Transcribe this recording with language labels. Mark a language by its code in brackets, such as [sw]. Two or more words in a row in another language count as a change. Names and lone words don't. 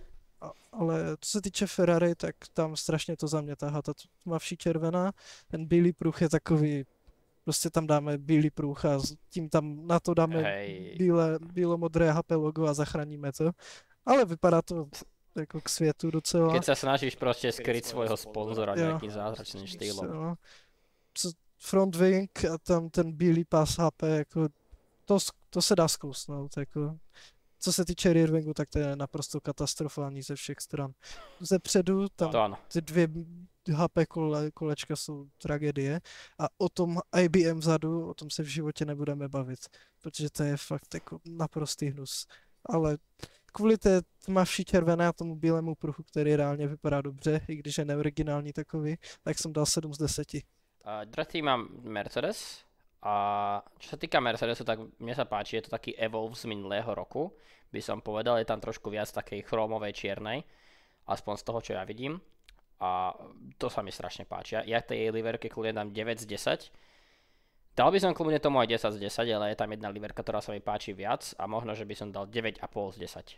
[cs] Ale co se týče Ferrari, tak tam strašně to za mě tahá ta tmavší červená. Ten bílý pruh je takový, prostě tam dáme bílý pruh a tím tam na to dáme bílo-modré HP logo a zachráníme to. Ale vypadá to jako k světu docela. [sk] Keď sa snažíš proste skryť svojho sponzora nejakým zázračným štýlom. [en] Front wing [cs] a tam ten bílý pás HP, jako to se dá zkousnout, jako. Co se týče [en] rear wingu, [cs] tak to je naprosto katastrofální ze všech stran. Ze předu tam ty dvě HP kolečka jsou tragédie a o tom IBM vzadu, o tom se v životě nebudeme bavit, protože to je fakt jako naprostý hnus. Ale kvůli té tmavší červené a tomu bílému pruhu, který reálně vypadá dobře, i když je neoriginální takový, tak jsem dal 7 z 10. Druhý mám Mercedes. [sk] A čo sa týka Mercedesu, tak mne sa páči, je to taký Evolve z minulého roku, by som povedal, je tam trošku viac takej chrómovej čiernej, aspoň z toho, čo ja vidím. A to sa mi strašne páči. Ja tej Liverke kľudne dám 9 z 10. Dal by som kľudne tomu aj 10 z 10, ale je tam jedna Liverka, ktorá sa mi páči viac a možno, že by som dal 9,5 z 10.